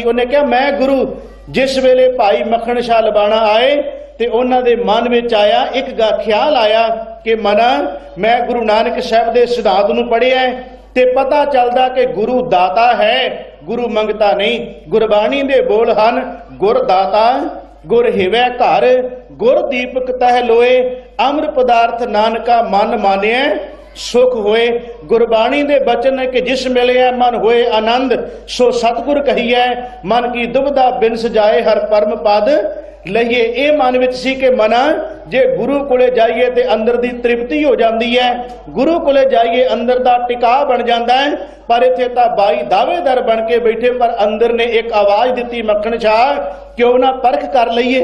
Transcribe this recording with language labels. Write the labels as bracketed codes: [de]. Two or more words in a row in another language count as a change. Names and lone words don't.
[hi] उन्हें कहा मैं गुरु। [pa] ਜਿਸ ਵੇਲੇ ਭਾਈ ਮੱਖਣ ਸ਼ਾਹ ਲੁਬਾਣਾ ਆਏ ਤੇ ਉਨ੍ਹਾਂ ਦੇ ਮਨ ਵਿਚ ਆਇਆ ਇਕ ਖ਼ਿਆਲ ਆਇਆ ਕਿ ਮਨਾ ਮੈਂ ਗੁਰੂ ਨਾਨਕ ਸਾਹਿਬ ਦੇ ਸਿਧਾਂਤ ਨੂੰ ਪੜ੍ਹਿਆ ਤੇ ਪਤਾ ਚਲਦਾ ਕਿ ਗੁਰੂ ਦਾਤਾ ਹੈ, ਗੁਰੂ ਮੰਗਤਾ ਨਹੀਂ। ਗੁਰਬਾਣੀ ਦੇ ਬੋਲ ਹਨ, ਗੁਰ ਦਾਤਾ ਗੁਰ ਹਿਵੈ ਘਰ, ਗੁਰ ਦੀਪਕ ਤਿਹ ਲੋਇ, ਅਮਰ ਪਦਾਰਥ ਨਾਨਕਾ ਮਨ ਮਾਨਿਐ ਸੁਖ ਹੋਇ। ਗੁਰਬਾਣੀ ਦੇ ਬਚਨ ਹੈ ਕਿ ਜਿਸ ਮਿਲੇ ਮਨ ਹੋਇ ਅਨੰਦ, ਸੋ ਸਤਿਗੁਰ ਕਹੀਐ, ਮਨ ਕੀ ਦੁਬਿਧਾ ਬਿਨਸਿ ਜਾਇ ਹਰਿ ਪਰਮ ਪਦ ਲਹੀਐ। ਇਹ ਮਨ ਵਿਚ ਸੀ ਕਿ ਮਨਾ ਜੇ ਗੁਰੂ ਕੋਲੇ ਜਾਈਏ ਤੇ ਅੰਦਰ ਦੀ ਤ੍ਰਿਪਤੀ [hi] हो जाती है, [pa] ਗੁਰੂ ਕੋਲੇ ਜਾਈਏ ਅੰਦਰ ਦਾ ਟਿਕਾ [hi] बन जाता है। [pa] ਪਰ ਇੱਥੇ ਤਾਂ 22 ਦਾਅਵੇਦਾਰ ਬਣ ਕੇ ਬੈਠੇ, ਪਰ ਅੰਦਰ ਨੇ ਇਕ ਆਵਾਜ਼ ਦਿੱਤੀ ਮੱਖਣ ਸ਼ਾਹ ਕਿਉਂ ਨਾ ਪਰਖ ਕਰ ਲਈਏ।